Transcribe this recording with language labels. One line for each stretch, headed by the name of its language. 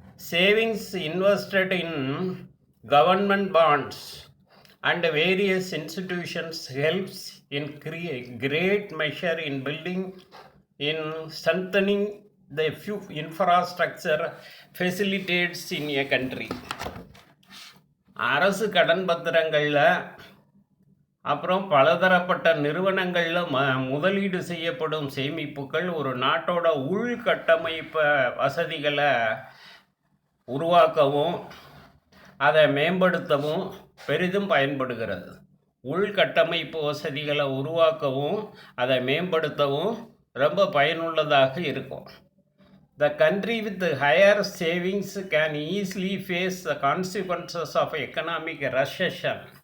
English: Savings invested in government bonds and various institutions helps in great measure in building, in strengthening the few infrastructure facilitates in a country.
Tamil: அரசு கடன் பத்திரங்களில் அப்புறம் பலதரப்பட்ட நிறுவனங்களில் முதலீடு செய்யப்படும் சேமிப்புகள் ஒரு நாட்டோட உள்கட்டமைப்பு வசதிகளை உருவாக்கவும் அதை மேம்படுத்தவும் பெரிதும் பயன்படுகிறது. உள்கட்டமைப்பு வசதிகளை உருவாக்கவும் அதை மேம்படுத்தவும் ரொம்ப பயனுள்ளதாக இருக்கும்.
English: The country with higher savings can easily face the consequences of economic recession.